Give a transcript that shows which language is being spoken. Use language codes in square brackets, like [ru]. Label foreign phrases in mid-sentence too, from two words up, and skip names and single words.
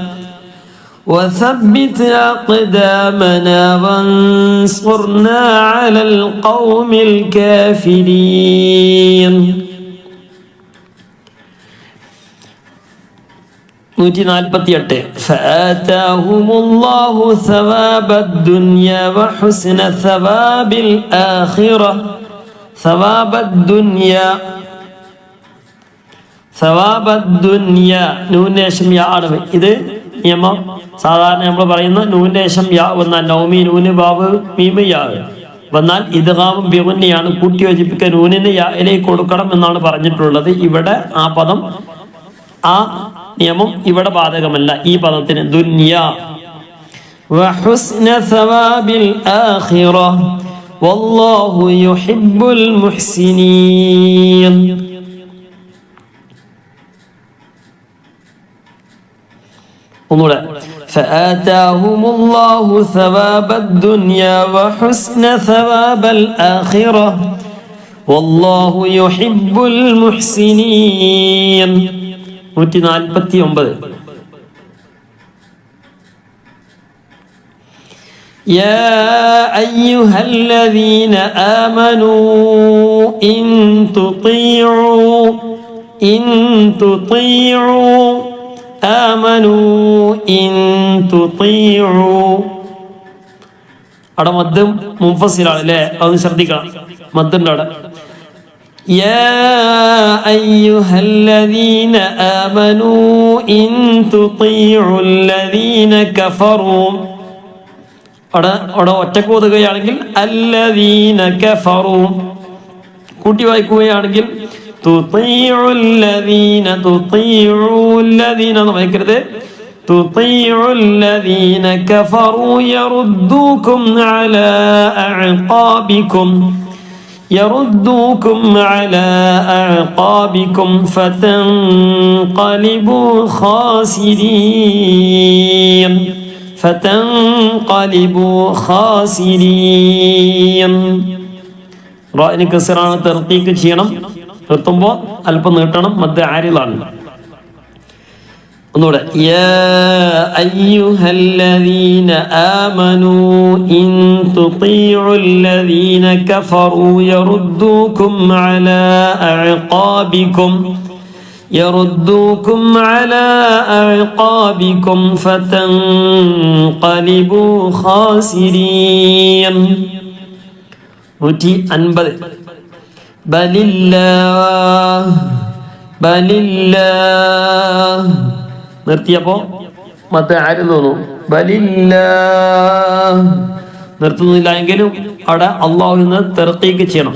[ar] وثبت أقدامنا وانصرنا على القوم الكافرين. 148 فآتاهم الله ثواب الدنيا وحسن ثواب الآخرة. ثواب الدنيا [ml] നൂന്റെ ശേഷം യാ ആണ്. ഇത് നിയമം സാധാരണ നമ്മൾ പറയുന്ന നൂന്റെ ശേഷം യാ വന്നാൽ നൗമി നൂന് ബാബ് മീമ് യാ വന്നാൽ ഇദ്ഗാമും ബിഗുന്നയാണ്. കൂട്ടി യോജിപ്പിക്കാൻ നൂനിന് യായിലേക്ക് കൊടുക്കണം എന്നാണ് പറഞ്ഞിട്ടുള്ളത്. ഇവിടെ ആ പദം ആ നിയമം ഇവിടെ ബാധകമല്ല. [ar] ഈ പദത്തിന് الدنيا وحسن ثواب الآخرة والله يحب المحسنين. [ml] ഒന്നുകൂടെ [ar] فآتاهم الله ثواب الدنيا وحسن ثواب الآخرة والله يحب المحسنين. 149 يا أيها الذين آمنوا إن تطيعوا [ml] അവിടെ മദ്ദം മുൻഫസിലാണ് അല്ലേ? അത് ശ്രദ്ധിക്കണം. മദ്ദുണ്ട് അവിടെ. [ar] يا أيها الذين آمنوا إن تطيعوا الذين كفروا [ml] അവിടെ ഒറ്റക്ക് ഓതുകയാണെങ്കിൽ [ar] الذين كفروا, [ml] കൂട്ടി വായിക്കുകയാണെങ്കിൽ [ar] تطيعوا الذين [ml] എന്ന് വായിക്കരുത്. [ar] تطيعوا الذين كفروا يردوكم على أعقابكم فتنقلبوا خاسرين. [ml] റായിന് കസറാണ്. തർക്കീക്ക് ചെയ്യണം. നിർത്തുമ്പോൾ അല്പം നീട്ടണം. മദ്ദ് ആരിലാണ്. ഒന്നുകൂടെ [ar] يا أيها الذين آمنوا إن تطيعوا الذين كفروا يردوكم على أعقابكم فتنقلبوا خاسرين. [ml] 150 ബലില്ലാഹ് നിർത്തിയപ്പോ മറ്റേ ആരും തോന്നും. ബലില്ലാഹ് നിർത്തുന്നില്ല എങ്കിലും അവിടെ അള്ളാഹുവിന് തർക്കീക്ക് ചെയ്യണം.